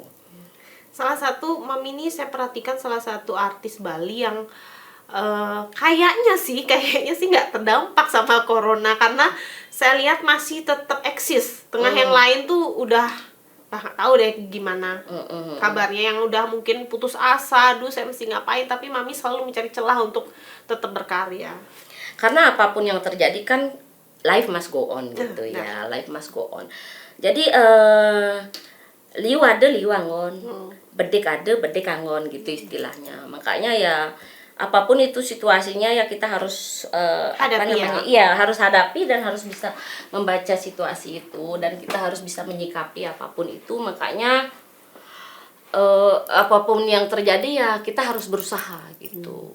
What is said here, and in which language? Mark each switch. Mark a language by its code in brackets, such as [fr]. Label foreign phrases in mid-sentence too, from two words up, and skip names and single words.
[id] Salah satu Mami ini saya perhatikan salah satu artis Bali yang kayaknya sih nggak terdampak sama corona, karena saya lihat masih tetap eksis. Tengah yang lain tuh udah nggak tahu deh gimana kabarnya, yang udah mungkin putus asa, aduh saya mesti ngapain, tapi Mami selalu mencari celah untuk tetap berkarya. [en] Karena apapun yang terjadi kan life must go on gitu ya, life must go on. [id] Jadi [ban] liu ada liu angon, bedek ada bedek angon [id] gitu istilahnya. Makanya ya apapun itu situasinya ya kita harus hadapi harus hadapi dan harus bisa membaca situasi itu, dan kita harus bisa menyikapi apapun itu. Makanya apapun yang terjadi ya kita harus berusaha gitu.